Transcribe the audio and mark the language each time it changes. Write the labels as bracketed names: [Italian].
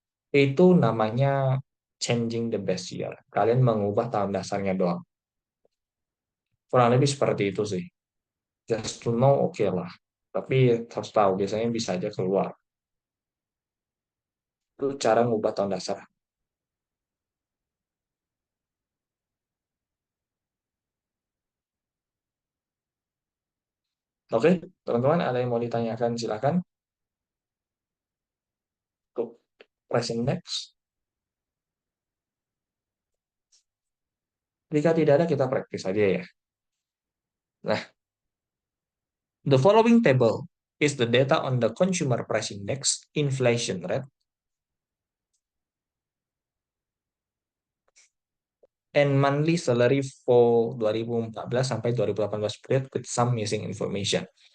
[Indonesian] Itu namanya changing the base year. Kalian mengubah tahun dasarnya doang. Kurang lebih seperti itu sih. [English] Just to know, [Indonesian] oke lah. Tapi harus tahu, biasanya bisa aja keluar. Itu cara ngubah tahun dasar. Oke, teman-teman, ada yang mau ditanyakan, silakan. Untuk price index. Jika tidak ada, kita praktis saja ya. [English] Nah, the following table is the data on the consumer price index, inflation rate, and monthly salary for 2014 [Indonesian] sampai [English] 2018 period with some missing information.